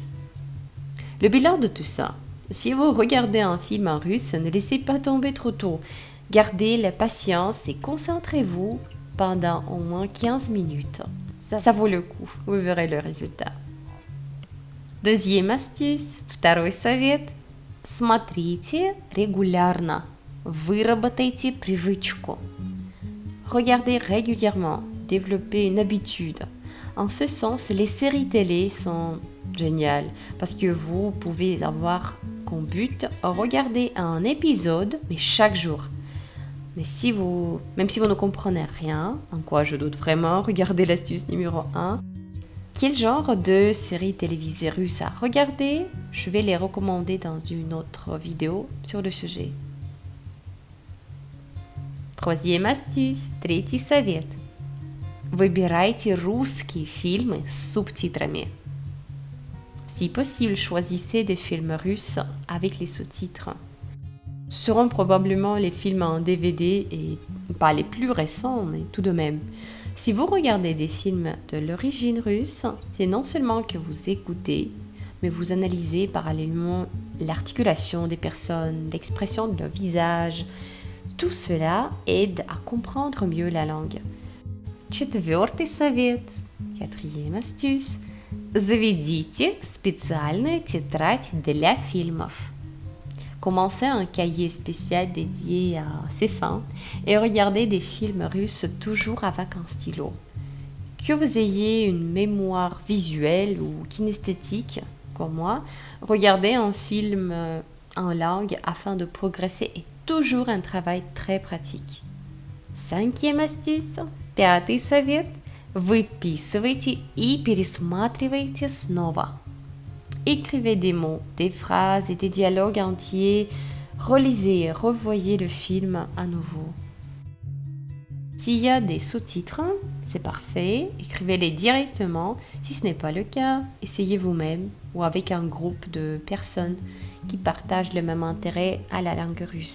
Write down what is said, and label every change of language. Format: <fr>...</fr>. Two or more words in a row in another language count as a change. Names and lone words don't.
<fr>Le bilan de tout ça, si vous regardez un film en russe, ne laissez pas tomber trop tôt. Gardez la patience et concentrez-vous pendant au moins 15 minutes. Ça vaut le coup, vous verrez le résultat. Deuxième astuce,</fr> <ru>второй совет. Смотрите регулярно. Выработайте привычку.</ru> <fr>Regardez régulièrement. Développer une habitude. En ce sens, les séries télé sont géniales parce que vous pouvez avoir comme but regarder un épisode, mais chaque jour. Mais même si vous ne comprenez rien, en quoi je doute vraiment, regardez l'astuce numéro 1. Quel genre de séries télévisées russes à regarder? Je vais les recommander dans une autre vidéo sur le sujet. Troisième astuce,</fr> <ru>третий совет. Выбирайте русские фильмы с субтитрами.</ru> <fr>Si possible, choisissez des films russes avec les sous-titres. Ce seront probablement les films en DVD et pas les plus récents, mais tout de même. Si vous regardez des films de l'origine russe, c'est non seulement que vous écoutez, mais vous analysez parallèlement l'articulation des personnes, l'expression de leur visage. Tout cela aide à comprendre mieux la langue.</fr> <ru>Четвертый совет,</ru> <fr>quatrième astuce,</fr> <ru>заведите специальную тетрадь для фильмов.</ru> <fr>Commencez un cahier spécial dédié à ces fins et regardez des films russes toujours avec un stylo. Que vous ayez une mémoire visuelle ou kinesthétique, comme moi, regardez un film en langue afin de progresser est toujours un travail très pratique. Cinquième astuce,</fr> <ru>пятый совет, выписывайте и пересматривайте снова.</ru> <fr>Écrivez des mots, des phrases et des dialogues entiers, relisez et revoyez le film à nouveau. S'il y a des sous-titres, c'est parfait, écrivez-les directement. Si ce n'est pas le cas, essayez vous-même ou avec un groupe de personnes qui partagent le même intérêt à la langue russe.</fr>